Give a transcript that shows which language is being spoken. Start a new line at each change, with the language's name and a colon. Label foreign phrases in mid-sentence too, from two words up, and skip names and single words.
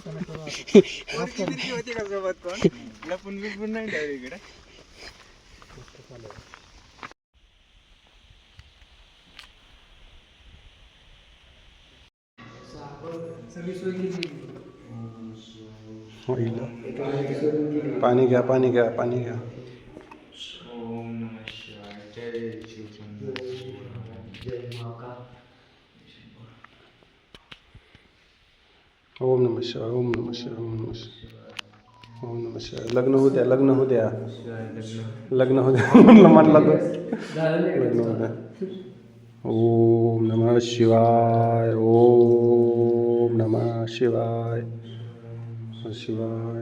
Marathi: पोरगी बिरगी होती का सोबत कोण? लपून बिपून नाही ठेवली इकडे. पाणी घ्या पाणी घ्या पाणी घ्या.
Sanskrit: ओम नमः शिवाय. जय शिवचंद्र. ओम नमः शिवाय ओम नमः शिवाय ओम नमः शिवाय ओम नमः शिवाय.
Marathi: लग्न होऊ द्या लग्न होऊ द्या लग्न होऊ द्या म्हणलं म्हटला तर लग्न होऊ द्या.
Sanskrit: ओम नमः शिवाय ओम नमः शिवाय शिवाय.